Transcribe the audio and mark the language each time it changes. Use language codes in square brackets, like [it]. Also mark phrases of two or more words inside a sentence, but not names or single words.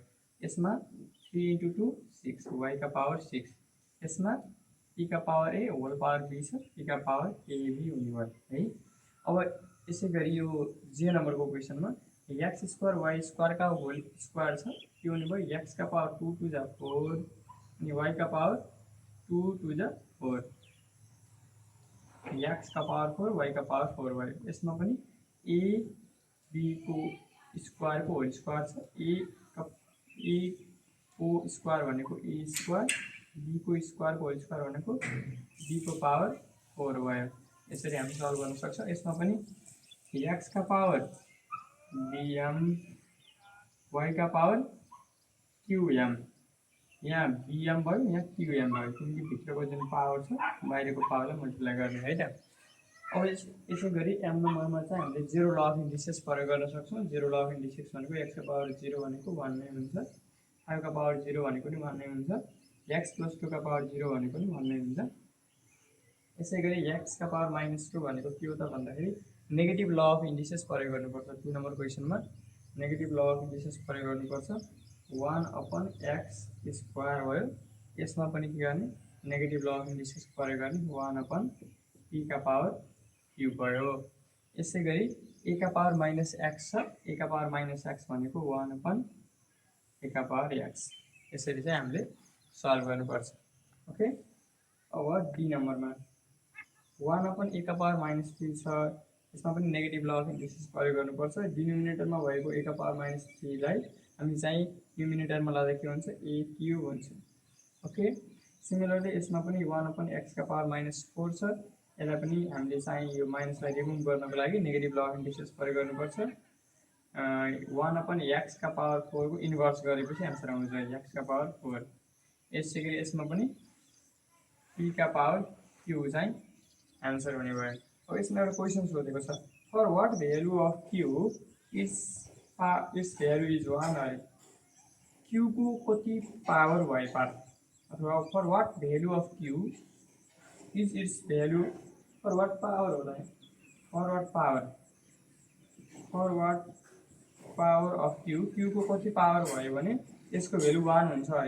[ne] यसमा 3 इन्टु 2 6, वाई का पावर 6। यसमा पी का पावर ए [en] whole power [ne] बी छ, पी का पावर एबी हुने भयो है। अब यसै गरी यो जे नम्बरको क्वेसनमा [en] x square y square [ne] का [en] whole square [ne] छ, के हुने भयो एक्स का पावर 2 टू जा 4 अनि वाई का पावर 2 टू जा 4, एक्स का पावर 4 वाई का पावर 4 भयो। यसमा पनि ए बी को स्क्वायर को [en] whole square [ne] छ, ए को स्क्वायर भनेको [en] a square, [ne] बी को स्क्वायर को [en] whole square [ne] भनेको बी को पावर 4 भयो। यसरी हामी सल्भ गर्न सक्छौँ। यसमा पनि एक्स का पावर बीएम, वाई का पावर क्यूएम, यहाँ बीएम भयो, यहाँ क्यूएम भयो, किनकि भित्रको जुन पावर छ बाहिरको पावरलाई मल्टिप्लाई गर्ने है त। अब यसै गरी एम नम्बरमा चाहिँ हामीले [en] zero law of indices [ne] प्रयोग गर्न सक्छौँ। [en] zero law of indices [ne] भनेको एक्स का पावर 0 भनेको 1 नै हुन्छ, 5 का पावर 0 भनेको पनि 1 नै हुन्छ, [en] x plus 2 [ne] का पावर 0 भनेको पनि 1 नै हुन्छ। यसै गरी एक्स का पावर माइनस 2 भनेको के हो त भन्दाखेरि [en] negative law of indices [ne] प्रयोग गर्नुपर्छ। 2 नम्बर क्वेसनमा [en] negative law of indices [ne] प्रयोग गर्नुपर्छ। [en] 1 upon x square [ne] भयो, यसमा पनि के गर्ने [en] negative law of indices [ne] प्रयोग गर्ने, [en] 1 upon p [ne] का [en] power cube [ne] भयो। यसै गरी ए का पावर [en] minus x [ne] छ, ए का पावर [en] minus x [ne] भनेको [en] 1 upon a [ne] का पावर एक्स। यसरी चाहिँ हामीले सल्भ गर्नुपर्छ। ओके, अब डी नम्बरमा [en] 1 upon a [ne] का पावर माइनस 3 छ, यसमा पनि [en] negative law of indices [ne] प्रयोग गर्नुपर्छ। डिनोमिनेटरमा भएको ए का पावर माइनस 3 लाई हामी चाहिँ न्युमिनेटरमा लाँदा के हुन्छ [en] a cube [ne] हुन्छ। [en] OK, similarly [ne] यसमा पनि [en] 1 upon x [ne] का पावर माइनस 4 छ, यसलाई पनि हामीले चाहिँ यो माइनसलाई रिमुभ गर्नको लागि [en] negative law of indices [ne] प्रयोग गर्नुपर्छ। [en] 1 upon x [ne] का पावर 4 को इन्भर्स गरेपछि एन्सर आउँछ एक्स का पावर 4। यसै गरी यसमा पनि पी का पावर क्यू चाहिँ एन्सर हुने भयो। अब यसमा एउटा क्वेसन सोधेको छ, [en] for what value of q is value is 1 [ne] है, क्यू को कति पावर भए पार, अथवा [en] for what value of q is its value, for what power [ne] होला, [en] for what power of q, [ne] क्यू को कति पावर भयो भने यसको भ्यालु 1 हुन्छ है।